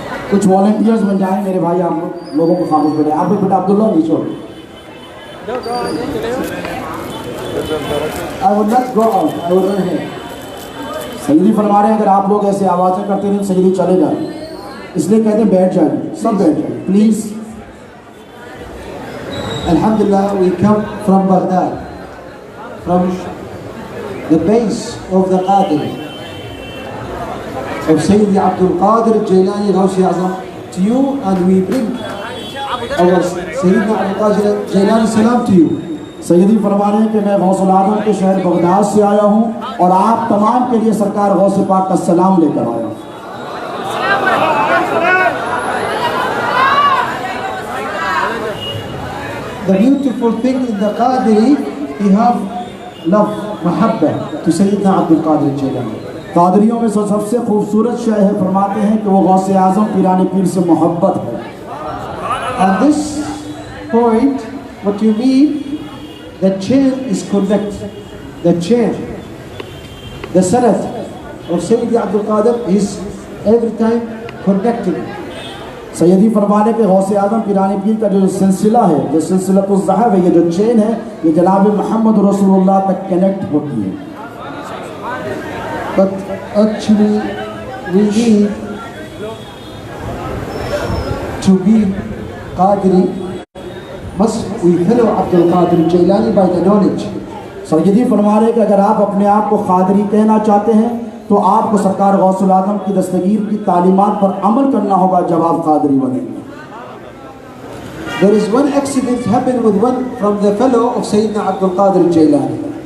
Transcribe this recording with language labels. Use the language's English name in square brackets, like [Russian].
[Hindi] कुछ वॉलंटियर्स बन जाएं मेरे भाई, आप लोगों को खामोश करें। आप भी बेटा अब्दुल्ला नीचे हो। [English] I will not go out, I will run here. [Hindi] सैयदी फरमा रहे हैं अगर आप लोग ऐसे आवाज़ें करते हैं सैयदी चले जाए, इसलिए कहते हैं बैठ जाए, सब बैठ जाए please. [English] Alhamdulillah, we come from Baghdad, from the base of the Qadri, of Syed Abdul Qadir Geelani Ghousul Azam to you, and we bring our Syed Abdul Qadir Geelani salam to you. [Hindi] सैयदी फरमा रहे हैं कि मैं गौसुल आज़म के शहर Baghdad से आया हूँ और आप तमाम के लिए सरकार गौस पाक का सलाम लेकर आया हूँ। [English] The beautiful thing in the Qadri, we have love, mahabba to Sayyidina Abdul Qadir Geelani. [Hindi] कादरियों में सबसे खूबसूरत शय है, फरमाते हैं कि वो गौस आज़म पीराने पीर से मोहब्बत है। [English] And this point, what you mean, the chain is connected. The chain, the sanad of Sayyid Abdul Qadir is every time connected. [Hindi] सैयदी फरमाने के गौस आज़म पीराने पीर का जो सिलसिला है, जो सिलसिला तो ज़हब है, ये जो चेन है, ये जनाब मोहम्मद रसूलुल्लाह तक कनेक्ट होती है। [English] But actually we need to be Qadri, must we follow Abdul Qadir Geelani by the knowledge. [Hindi] सैयदी फरमा रहे कि अगर आप अपने आप को क़ादरी कहना चाहते हैं तो आपको सरकार गौसुल आज़म की दस्तगीर की तालीमात पर अमल करना होगा जब आप क़ादरी बनेंगे। [English] There is one accident happened with one from the fellow of Sayyidina Abdul Qadir Geelani.